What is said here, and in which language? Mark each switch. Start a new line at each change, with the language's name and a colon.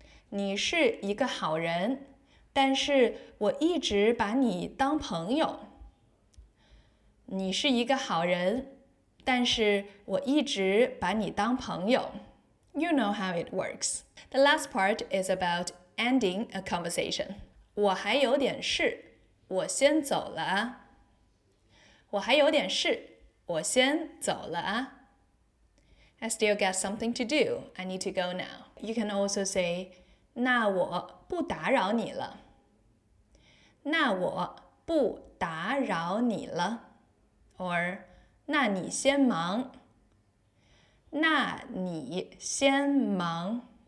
Chinese: 你是一个好人，但是我一直把你当朋友。你是一个好人，但是我一直把你当朋友。
English: You know how it works. The last part is about ending a conversation.
Chinese: 我还有点事，我先走了啊。我还有点事，我先走了啊。
English: I still got something to do. I need to go now. You can also say,
Chinese: 那我不打扰你了。那我不打扰你了。 Or, 那你先忙。那你先忙。